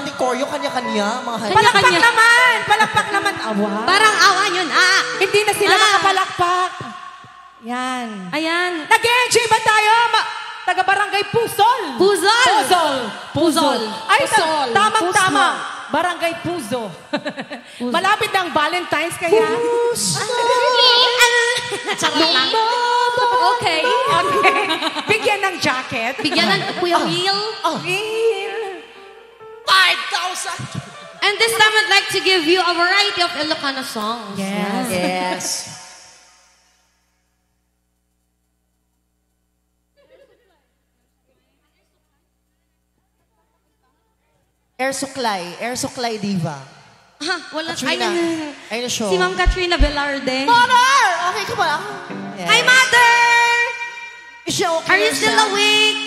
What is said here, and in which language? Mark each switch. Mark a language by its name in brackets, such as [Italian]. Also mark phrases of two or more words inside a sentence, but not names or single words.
[Filipino] choreo, kanya-kanya, mga halik. Palakpak naman! Palakpak naman! Awa. Parang awa nyo na. Hindi na sila makapalakpak. Yan. Ayan. Nag-enjoy ba tayo? Taga-barangay Puzol. Puzol. Puzol. Puzol. Ay, Puzol. tamang-tama. Barangay Puzo. Malapit ng Valentine's kaya. Charot lang. Okay. Okay. Bigyan ng jacket. Bigyan ng Kuya Will. Will. 5,000! [English] And this time I'd like to give you a variety of Ilocano songs. Yes. Yes. Air Suklay Diva. [Filipino] Ha, wala. Katrina. Ayun na show. Si Ma'am Katrina Velarde. Mother! Okay ka ba? [English] Yes. Hi, Mother! Is she okay? Are you still awake?